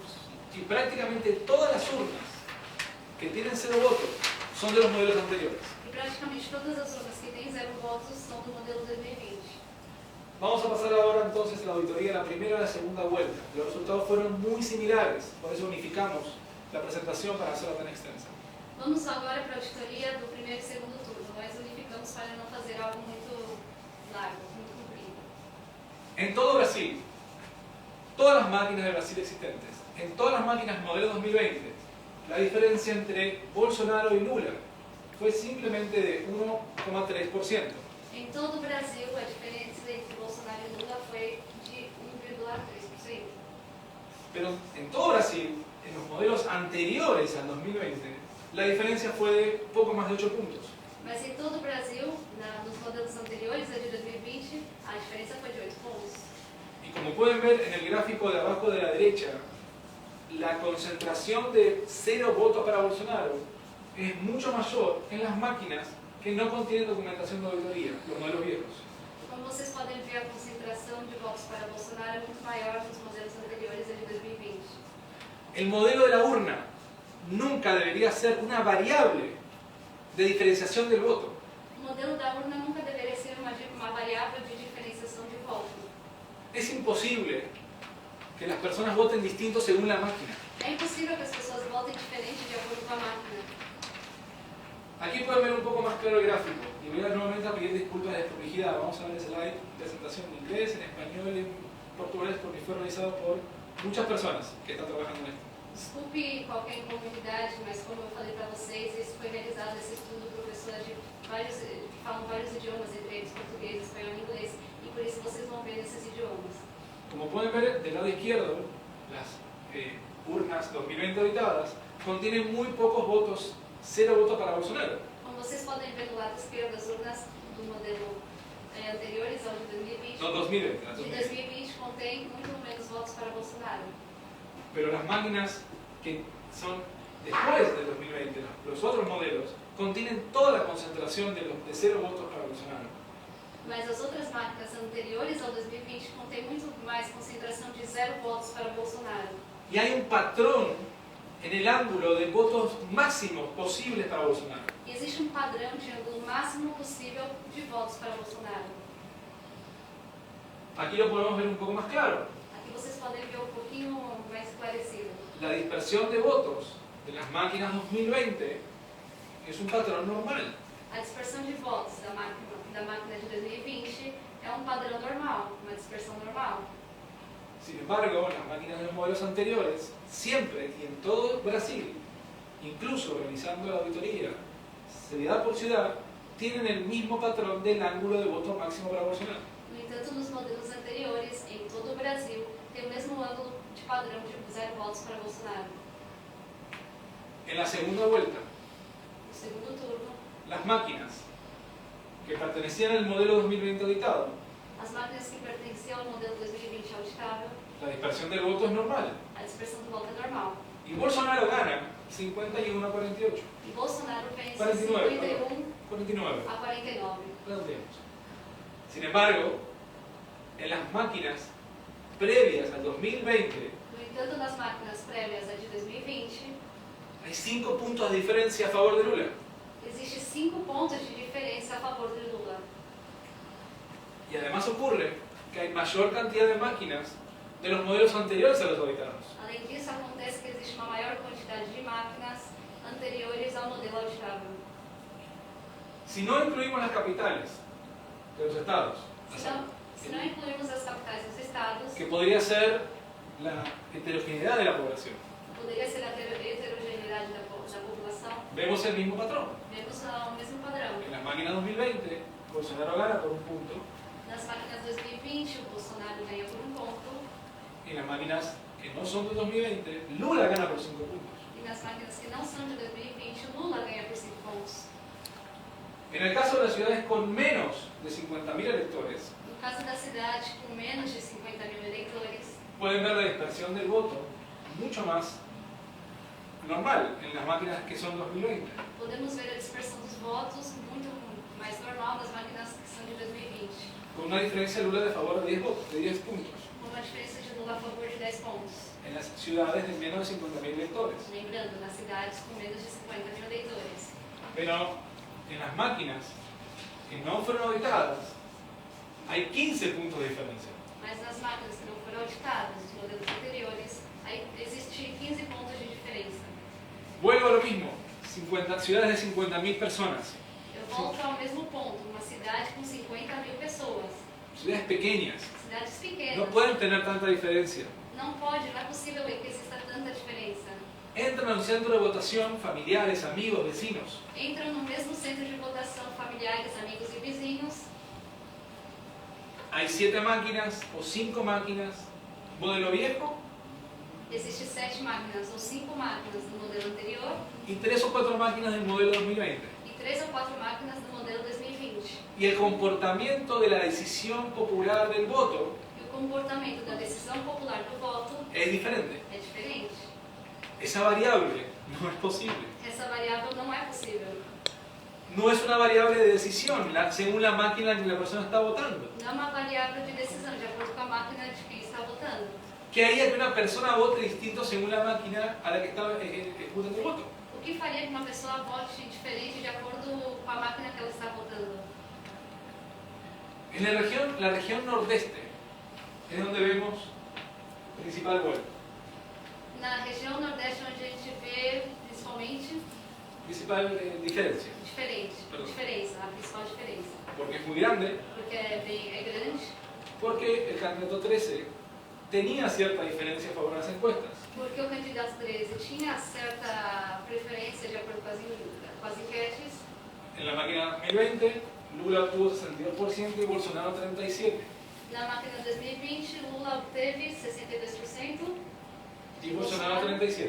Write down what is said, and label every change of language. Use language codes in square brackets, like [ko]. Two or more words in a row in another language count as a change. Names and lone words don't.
[es] Y prácticamente todas las urnas que tienen 0 votos son de los modelos anteriores. [pt] E praticamente todas as urnas que têm 0 votos são do modelo 2020. [es] Vamos a pasar ahora entonces a la auditoría de la primera y la segunda vuelta. Los resultados fueron muy similares, por eso unificamos la presentación para hacerla tan extensa. [pt] Vamos agora para a auditoria do primeiro e segundo turno, mas unificamos para não fazer algo muito largo, muito comprido. [es] En todo Brasil, todas las máquinas de Brasil existentes, en todas las máquinas modelo 2020, la diferencia entre Bolsonaro y Lula fue simplemente de 1,3%. [pt] Em todo o Brasil, a diferença entre Bolsonaro e Lula foi de 1,3%. [es] Pero en todo Brasil, en los modelos anteriores al 2020, la diferencia fue de poco más de 8 puntos. [pt] Mas em todo o Brasil, nos modelos anteriores, a de 2020, a diferença foi de 8 pontos. [es] Y como pueden ver en el gráfico de abajo de la derecha, la concentración de 0 votos para Bolsonaro es mucho mayor en las máquinas que no contienen documentación de auditoría, los modelos viejos. [pt] Como vocês podem ver, a concentração de votos para Bolsonaro é muito maior nos modelos anteriores a de 2020. [es] El modelo de la urna nunca debería ser una variable de diferenciación del voto. [pt] O modelo da urna nunca deveria ser uma variável de diferenciação de voto. [es] Es imposible que las personas voten distinto según la máquina. [pt] É impossível que as pessoas votem diferente de acordo com a máquina. [es] Aquí pueden ver un poco más claro el gráfico y voy a nuevamente a pedir disculpas de desprolijidad. Vamos a ver el slide de presentación en inglés, en español y en portugués porque fue realizado por muchas personas que están trabajando en esto. [pt] Desculpe qualquer incomunidade, mas como eu falei para vocês, esse foi realizado esse estudo por pessoas que falam vários idiomas, entre eles português, espanhol e inglês, e por isso vocês vão ver nesses idiomas. [es] Como pueden ver del lado izquierdo, las urnas 2020 auditadas contienen muy pocos votos, 0 votos para Bolsonaro. [pt] Como vocês podem ver do lado esquerdo, as urnas do modelo anteriores ao de 2020, [es] No, 2020. [pt] de 2020 contém muito menos votos para Bolsonaro. [es] Pero las máquinas que son después del 2020, los otros modelos, contienen toda la concentración de 0 votos para Bolsonaro. [pt] Mas as outras máquinas anteriores ao 2020 contêm muito mais concentração de 0 votos para Bolsonaro. [es] Y hay un patrón en el ángulo de votos máximos posibles para Bolsonaro. [pt] E existe um padrão de ângulo máximo possível de votos para Bolsonaro. [es] Aquí lo podemos ver un poco más claro. [pt] Aqui vocês podem ver um pouquinho mais esclarecido. [es] La dispersión de votos de las máquinas 2020 es un patrón normal. [pt] A dispersão de votos da máquina de 2020 é um padrão normal, uma dispersão normal. [es] Sin embargo, las máquinas de los modelos anteriores, siempre y en todo Brasil, incluso realizando la auditoría ciudad por ciudad, tienen el mismo patrón del ángulo de voto máximo para Bolsonaro. [pt] No entanto, nos modelos anteriores, em todo o Brasil, tem o mesmo ângulo de padrão de 0 votos para Bolsonaro. [es] En la segunda vuelta, [pt] No segundo turno, [es] las máquinas que pertenecían al modelo 2020 auditado, [pt] as máquinas que pertenciam ao modelo 2020 auditável, [es] la dispersión del voto es normal. [pt] a dispersão do voto é normal. [es] Y Bolsonaro gana 51 a 48. [pt] E Bolsonaro vence 49, 51 49. a 49. [es] Redondeemos. Sin embargo, en las máquinas previas al 2020, [pt] No entanto, nas máquinas prévias a de 2020, [es] hay 5 puntos de diferencia a favor de Lula. [pt] existe 5 pontos de diferença a favor de Lula. [es] Y además ocurre que hay mayor cantidad de máquinas de los modelos anteriores a los auditados. [pt] Além disso, acontece que existe uma maior quantidade de máquinas anteriores ao modelo auditável. [es] Si no incluimos las capitales de los estados, [pt] Se não incluirmos as capitais dos estados, [es] que podría ser la heterogeneidad de la población, [pt] poderia ser a heterogeneidade da população, [es] vemos el mismo patrón. [pt] vemos o mesmo padrão. [es] En las máquinas 2020, Bolsonaro gana por un punto. [pt] Nas máquinas 2020, o Bolsonaro ganha por 1 ponto, [es] En las máquinas que no son de 2020, Lula gana por 5 puntos. [pt] e nas máquinas que não são de 2020, o Lula ganha por 5 pontos. [es] En el caso de las ciudades con menos de 50.000 electores, [pt] No caso da cidade com menos de 50.000 eleitores, [es] pueden ver la dispersión del voto mucho más normal en las máquinas que son 2020. [pt] podemos ver a dispersão dos votos muito mais normal nas máquinas que são de 2020, [es] Con una diferencia de Lula de favor de 10 votos, de 10 puntos. [pt] com uma diferença de Lula a favor de 10 pontos. [es] En las ciudades de menos de 50.000 electores. [pt] Lembrando, nas cidades com menos de 50.000 eleitores. [es] Pero en las máquinas que no fueron auditadas, hay 15 puntos de diferencia. [pt] Mas nas máquinas que não foram auditadas, os modelos anteriores, aí existe 15 pontos de diferença. [es] Vuelvo a lo mismo, ciudades de 50.000 personas, [pt] Eu volto ao mesmo ponto, uma cidade com 50.000 pessoas, [es] ciudades pequeñas, [pt] cidades no pequenas, [es] pueden tener tanta diferencia. [pt] não é possível que exista tanta diferença. [es] entran a un centro de votación familiares, amigos, vecinos. [pt] Entram no mesmo centro de votação familiares, amigos e vizinhos. [es] Hay 7 máquinas o 5 máquinas, modelo viejo, [pt] Existem 7 máquinas ou 5 máquinas do modelo anterior [es] y 3 o 4 máquinas del modelo 2020. [pt] e 3 ou 4 máquinas do modelo 2020. [es] Y el comportamiento de la decisión popular del voto [pt] E o comportamento da decisão popular do voto [es] es diferente. [pt] é diferente. [es] Esa variable no es posible. [pt] Essa variável não é possível. [es] No es una variable de decisión según la máquina en que la persona está votando. [pt] Não é uma variável de decisão, de acordo com a máquina de quem está votando. [es] ¿Qué haría que una persona vote distinto según la máquina a la que está ejecutando el voto? [pt] O que faria que uma pessoa vote diferente de acordo com a máquina que ela está votando? [es] En la región nordeste es donde vemos principal gol. [pt] Na região nordeste, onde a gente vê principalmente [es] Principal diferencia. [pt] diferença, a principal diferença. [es] Porque es muy grande, [pt] Porque é grande, [es] porque el candidato 13 tenía cierta diferencia a favor de las encuestas. [pt] porque o candidato 13 tinha certa preferência de acordo com as enquetes. [es] En la máquina 2020, Lula obtuvo 62% y Bolsonaro 37%. [pt] Na máquina 2020, Lula obteve 62% [es] Y Bolsonaro 37%.